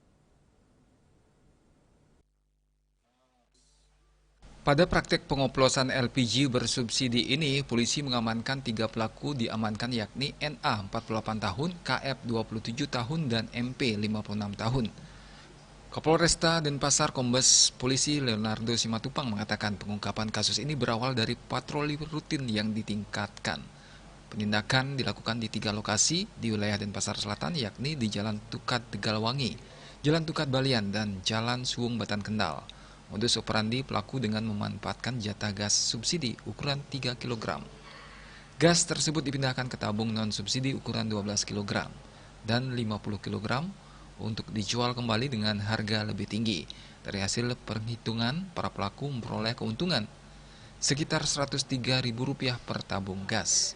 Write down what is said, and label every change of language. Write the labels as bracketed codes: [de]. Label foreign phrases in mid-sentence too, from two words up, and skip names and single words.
[id] Pada praktek pengoplosan LPG bersubsidi ini, polisi mengamankan 3 pelaku diamankan yakni NA 48 tahun, KF 27 tahun, dan MP 56 tahun. Kapolresta Denpasar Kombes Polisi Leonardo Simatupang mengatakan pengungkapan kasus ini berawal dari patroli rutin yang ditingkatkan. Penindakan dilakukan di 3 lokasi di wilayah Denpasar Selatan yakni di Jalan Tukat Tegalwangi, Jalan Tukat Balian, dan Jalan Suwung Batan Kendal. Modus operandi pelaku dengan memanfaatkan jatah gas subsidi ukuran 3 kg. Gas tersebut dipindahkan ke tabung non-subsidi ukuran 12 kg dan 50 kg untuk dijual kembali dengan harga lebih tinggi. Dari hasil perhitungan, para pelaku memperoleh keuntungan sekitar Rp103.000 per tabung gas.